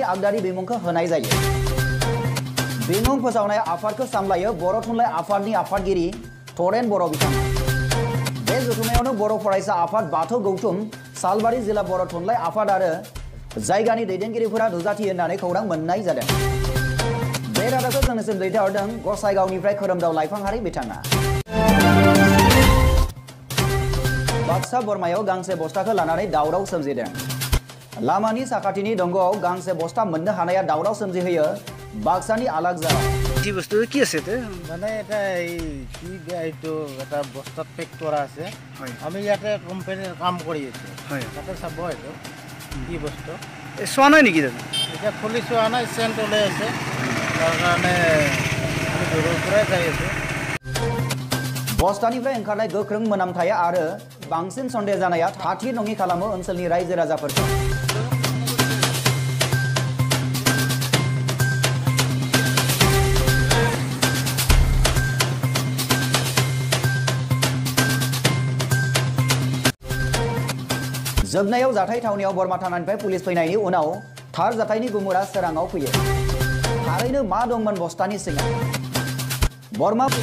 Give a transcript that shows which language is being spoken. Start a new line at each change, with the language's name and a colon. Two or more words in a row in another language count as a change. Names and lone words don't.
Bodo: आगदारि बिमुंखौ होनाय जायो बिमुं फोसावनाय आफादखौ सामलायो बर' थुनलाइ आफादनि आफादगिरि थरेन बर' बिथाङा बे जथुमायावनो बर' फरायसा आफाद बाथौ गौथुम सालबारि जिल्ला बर' थुनलाइ आफाद आरो जायगानि दैदेनगिरिफोरा नुजाथियो होननानै खौरां मोननाय जादों बे रादाबखौ जोंनिसिम दैथायहरदों गसाइगावनिफ्राय खोरोमदाव लाइफांहारि बिथाङा बाक्सा बरमायाव गांसे बस्थाखौ लानानै दावराव सोमजिदों लामानि साखाथिनि दंग'आव गांसे बस्ता मोननो हानाया दावराव सोमजिहोयो बाक्सानि आलागजारा
Assamese: কি বস্তু কি আছে তে মানে এটা এই কি এইটো এটা বস্তাত পেক কৰা আছে আমি ইয়াতে কোম্পানীৰ কাম কৰি আছো তাতে চাব এইটো কি বস্তু চোৱা নাই নেকি এটা খুলি চোৱা নাই চেণ্ট ওলাই আছে তাৰ কাৰণে আমি দূৰৰ পৰাই যাই আছো
Bodo: बस्तानिफ्राय ओंखारनाय गोख्रों मोनामथाया आरो बांसिन सन्देह जानाया थाथि नङि खालामो ओनसोलनि रायजो राजाफोरखौ जोबनायाव जाथाय थावनियाव बरमा थानानिफ्राय पुलिस फैनायनि उनाव थार जाथायनि गुमुरा सोराङाव फैयो थारैनो मा दंमोन बस्तानि सिङाव बरमा